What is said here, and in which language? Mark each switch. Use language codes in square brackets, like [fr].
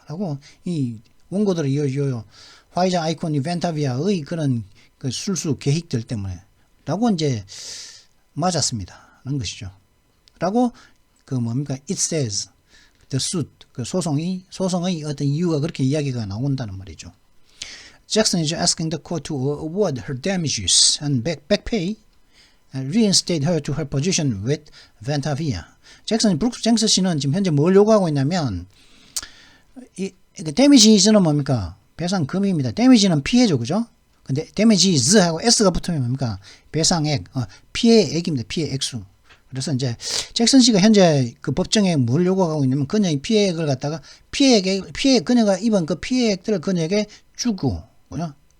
[ko] 라고 이 원고들의 화이자 아이콘 이벤타비아의 그런 그 술수 계획들 때문에 라고 이제 맞았습니다. 라는 것이죠. 라고 그 뭡니까? [en] It says the suit, [ko] 그 소송의 어떤 이유가 그렇게 이야기가 나온다는 말이죠. [en] Jackson is asking the court to award her damages and back pay reinstate her to her position with Ventavia. [ko] 브룩스 잭슨 씨는 지금 현재 뭘 요구하고 있냐면 damage는 뭡니까? 배상금입니다. damage는 피해죠, 그죠? 근데 damages하고 s가 붙으면 뭡니까? 배상액, 피해액입니다. 피해 액수. 그래서 이제 잭슨 씨가 현재 그 법정에 뭘 요구하고 있냐면 그녀의 피해액을 갖다가 그녀가 입은 그 피해액들을 그녀에게 주고, 그죠?